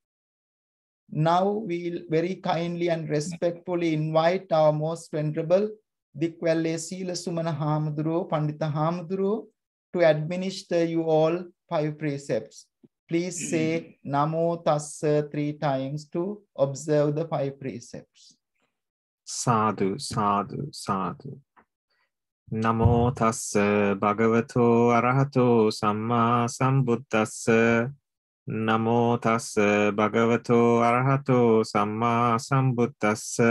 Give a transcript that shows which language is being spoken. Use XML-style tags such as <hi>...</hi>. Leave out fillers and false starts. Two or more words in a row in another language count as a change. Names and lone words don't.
<en>Now we will very kindly and respectfully invite our most venerable Dikwelle Sila Sumana Hamaduro, Pandita Hamaduro, to administer you all 5 precepts. Please say</en> <pi>Namo Tassa</pi> <en>3 times to observe the 5 precepts.</en> <pi>Sadhu, sadhu, sadhu. Namo Tassa Bhagavato Arahato Samma Sambuddhassa. Namo Tassa Bhagavato Arahato Samma Sambuddhassa.</pi>